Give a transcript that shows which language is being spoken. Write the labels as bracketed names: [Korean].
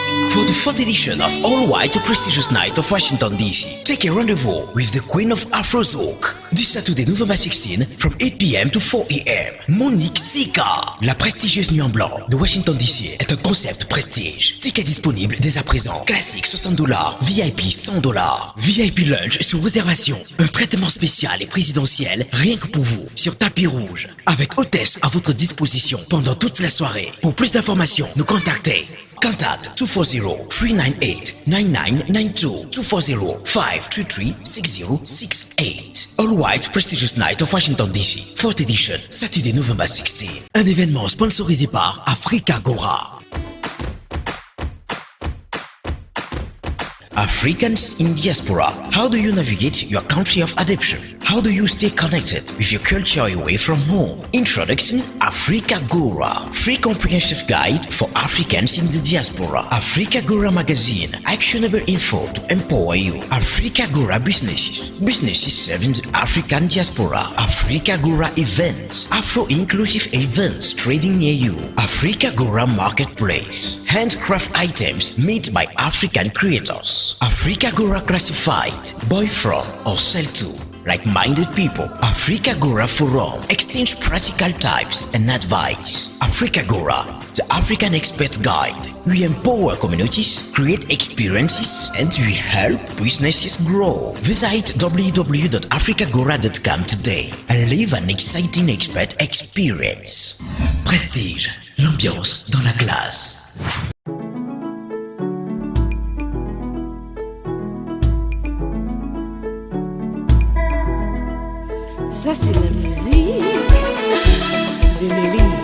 [English] For the 4th edition of All White Prestigious Night of Washington, D.C., take a rendezvous with the Queen of Afro-Zouk. This Saturday, November 16, from 8 p.m. to 4 a.m. [French] Monique Sika. La prestigieuse nuit en blanc de Washington, D.C. est un concept prestige. Tickets disponibles dès à présent. Classique $60, VIP $100. VIP lunch sur réservation. Un traitement spécial et présidentiel rien que pour vous sur tapis rouge. Avec hôtesse à votre disposition pendant toute la soirée. Pour plus d'informations, nous contactez. [English] Contact 240-398-9992, 240-533-6068. All White Prestigious Night of Washington, D.C. 4th edition, Saturday, November 16. [French] Un événement sponsorisé par AfriqueToday. [English] Africans in diaspora, how do you navigate your country of adoption? How do you stay connected with your culture away from home? Introducing AfriqueToday, free comprehensive guide for Africans in the diaspora. AfriqueToday magazine, actionable info to empower you. AfriqueToday businesses serving the African diaspora. AfriqueToday events, Afro-inclusive events trading near you. AfriqueToday marketplace, handcraft items made by African creators. AfriqueToday classified, buy from or sell to like-minded people. AfriqueToday forum, exchange practical types and advice. AfriqueToday, the African expert guide. We empower communities, create experiences, and we help businesses grow. Visit www.afriqueToday.com today and live an exciting expert experience. [French] Prestige, l'ambiance dans la classe. Ça c'est la musique de Nelly.